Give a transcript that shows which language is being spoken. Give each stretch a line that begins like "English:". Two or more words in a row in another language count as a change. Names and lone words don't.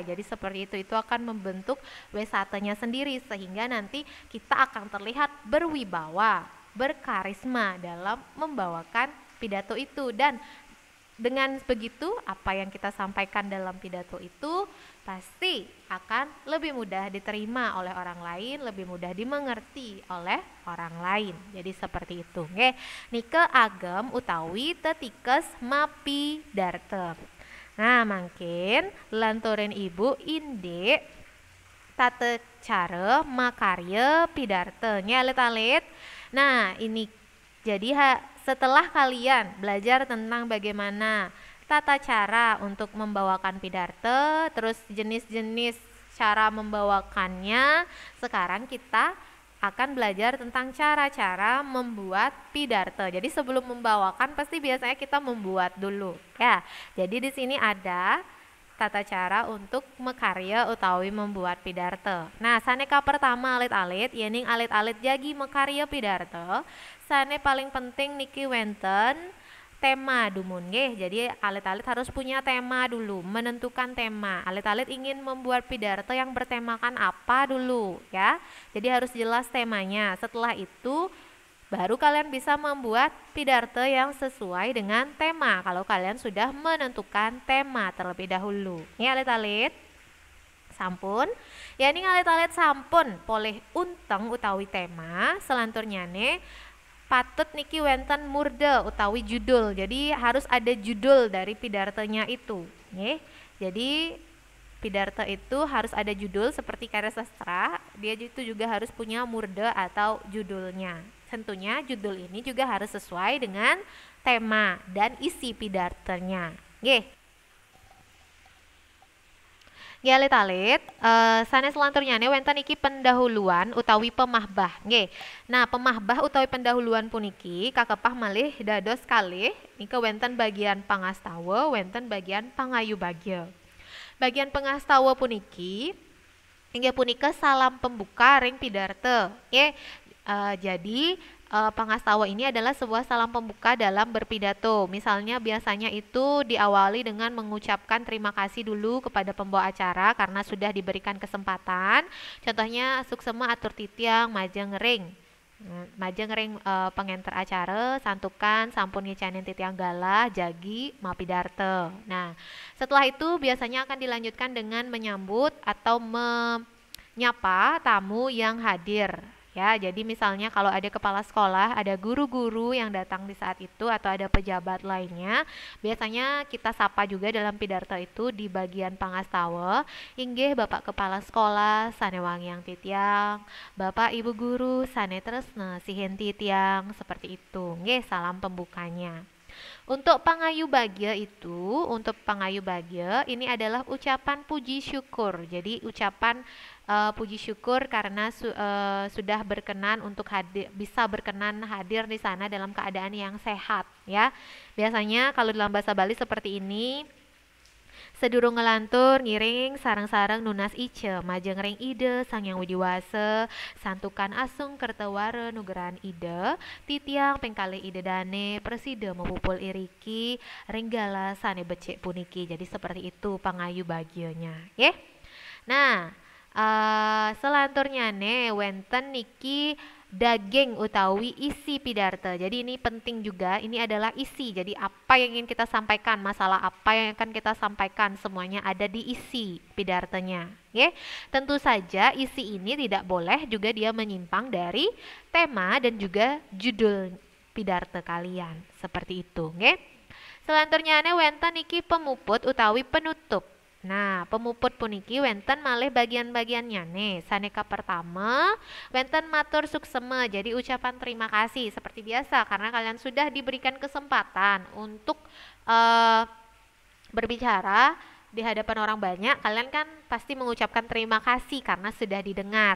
Indonesian: Jadi seperti itu akan membentuk wisatanya sendiri, sehingga nanti kita akan terlihat berwibawa, berkarisma dalam membawakan pidato itu. Dan dengan begitu, apa yang kita sampaikan dalam pidato itu pasti akan lebih mudah diterima oleh orang lain, lebih mudah dimengerti oleh orang lain. Jadi seperti itu.
Balinese: Nggih. Nike agem utawi tetikes mapidarta. Nah, mungkin lanturin ibu inde tata cara makarya pidarta. Alit-alit.
Indonesian: Nah, ini jadi setelah kalian belajar tentang bagaimana tata cara untuk membawakan pidarta, terus jenis-jenis cara membawakannya, sekarang kita akan belajar tentang cara-cara membuat pidarta. Jadi sebelum membawakan pasti biasanya kita membuat dulu, ya. Jadi di sini ada tata cara untuk
Balinese: mekarya utawi
Indonesian: membuat pidarta.
Balinese: Nah, saneka pertama alit-alit, yening alit-alit jagi mekarya pidarta, sane paling penting niki wenten tema dumun nggih.
Indonesian: Jadi alit-alit harus punya tema dulu, menentukan tema. Alit-alit ingin membuat pidarta yang bertemakan apa dulu, ya. Jadi harus jelas temanya. Setelah itu baru kalian bisa membuat pidarta yang sesuai dengan tema. Kalau kalian sudah menentukan tema terlebih dahulu.
Balinese: Ini alit-alit sampun. Ya ini alit-alit sampun poleh unteng utawi tema. Selanturnya nih patut niki wenten murda utawi judul.
Indonesian: Jadi harus ada judul dari pidartanya itu, nggih. Jadi pidarta itu harus ada judul seperti karya sastra, dia itu juga harus punya murda atau judulnya. Tentunya judul ini juga harus sesuai dengan tema dan isi pidartanya, nggih.
Balinese: Nggih alit-alit, sanes selanturnya wenten iki pendahuluan utawi pemahbah. Nggih. Nah, pemahbah utawi pendahuluan puniki kakepah malih dados kalih nika wenten bagian pangastawa, wenten bagian pangayubagya. Bagian pangastawa puniki inggih punika salam pembuka ring pidarta. Nggih.
Indonesian: Jadi pangastawa ini adalah sebuah salam pembuka dalam berpidato. Misalnya biasanya itu diawali dengan mengucapkan terima kasih dulu kepada pembawa acara karena sudah diberikan kesempatan.
Balinese: Contohnya suksema atur titiang majeng ring. Majeng ring pengenter acara santukan sampun ngicanin titiang galah jagi mapidarta.
Indonesian: Nah, setelah itu biasanya akan dilanjutkan dengan menyambut atau menyapa tamu yang hadir. Ya, jadi misalnya kalau ada kepala sekolah, ada guru-guru yang datang di saat itu atau ada pejabat lainnya, biasanya kita sapa juga dalam pidarta itu di bagian pangastawa.
Balinese: Inggih Bapak Kepala Sekolah sane wangiang titiang, Bapak Ibu Guru sane tresna sihin titiang,
Indonesian: seperti itu. Nggih, salam pembukanya. Untuk pangayubagya ini adalah ucapan puji syukur. Jadi ucapan puji syukur karena sudah berkenan untuk bisa berkenan hadir di sana dalam keadaan yang sehat, ya. Biasanya kalau dalam bahasa Bali seperti ini.
Balinese: Sedurung ngelantur ngiring sarang-sarang nunas ice majeng ring ide sang yang widiwase santukan asung kertawara nugeran ide titiang pengkali ide dane preside mempupul iriki ringgala sane becek puniki.
Indonesian: Jadi seperti itu pangayu bagiannya, ya. Nah,
Balinese: selanturnya wenten niki daging utawi isi pidarta.
Indonesian: Jadi ini penting juga, ini adalah isi. Jadi apa yang ingin kita sampaikan, masalah apa yang akan kita sampaikan, semuanya ada di isi pidartanya. Oke, tentu saja isi ini tidak boleh juga dia menyimpang dari tema dan juga judul pidarta kalian. Seperti itu, oke.
Balinese: Selanjutnya wenten iki pemuput utawi penutup. Nah, pemuput puniki wenten malih bagian-bagiannya nih. Saneka pertama, wenten matur suksema.
Indonesian: Jadi ucapan terima kasih seperti biasa karena kalian sudah diberikan kesempatan untuk berbicara di hadapan orang banyak. Kalian kan pasti mengucapkan terima kasih karena sudah didengar.